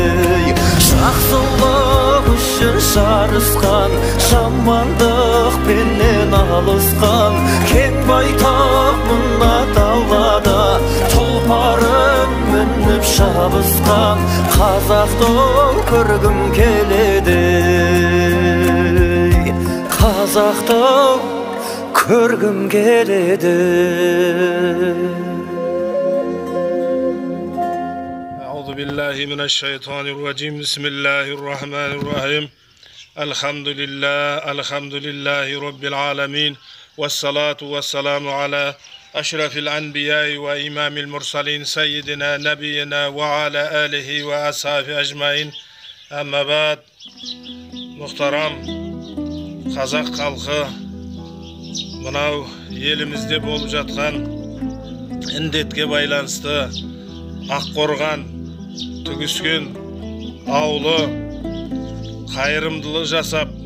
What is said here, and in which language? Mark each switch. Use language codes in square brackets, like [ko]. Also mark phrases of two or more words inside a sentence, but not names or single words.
[kk] Жақсылық үшін жарысқан, жамандық пенен алысқан, кең байтақ мына далада тұлпарын мініп шабысқан, Қазақты көргім келеді. Қазақты көргім келеді. [ar] أعوذ بالله من الشيطان الرجيم. بسم الله الرحمن الرحيم. الحمد لله رب العالمين. والصلاة والسلام على أشرف الأنبياء وإمام المرسلين سيدنا نبينا وعلى آله وأصحابه أجمعين. أما بعد. [kk] Muhtaram Қазақ халқы, мынау елімізде болып жатқан індетке байланысты Аққорған, Түгіскен ауылы қайырымдылық жасап,